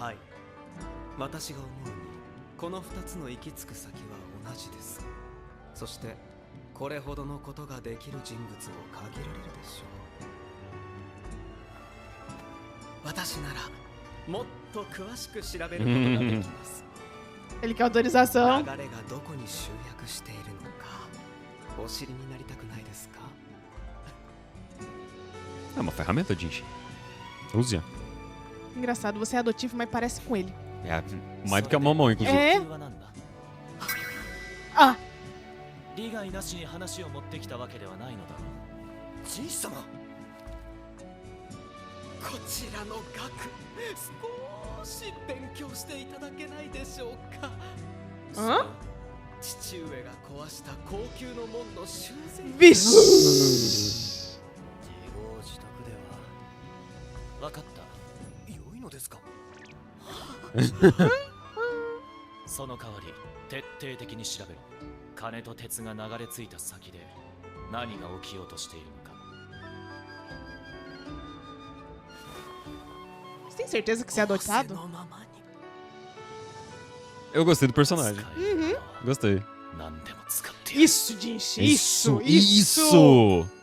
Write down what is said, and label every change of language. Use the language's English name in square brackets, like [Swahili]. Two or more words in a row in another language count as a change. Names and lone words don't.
[Japanese] はい私が思うにこの2つの行き着く先は同じですそしてこれほどのことができる人物を限られるでしょう私ならもっと詳しく調べることができます [Portuguese] Ele quer autorização. [Japanese] 流れがどこに集約しているのかお知りになりたくないですか [Portuguese] É uma ferramenta, Jinx. Use-a. Engraçado, você é adotivo, mas parece com ele. É, mais do que a mamão, inclusive. É? [Japanese] 理由は何だ [Portuguese] Ah, [Japanese] 利害なしに話を持ってきたわけではないのだろう。じい様、こちらの学少し勉強していただけないでしょうか。 [Portuguese] hã? [Japanese] 父上が壊した高級の門の修繕 [Portuguese] Vixe! [Japanese] 自業自得では分かった。良いのですか。その代わり徹底的に調べろ。金と鉄が流れ着いた先で何が起きようとしているのか。 [Portuguese] Você tem certeza que você é adotado? [Japanese] のままに。 [Portuguese] Eu gostei do personagem. [Japanese] 使えるのは [Portuguese] Gostei. [Japanese] 何でも使ってやる。 [Portuguese] Isso, Jinx, isso! Isso!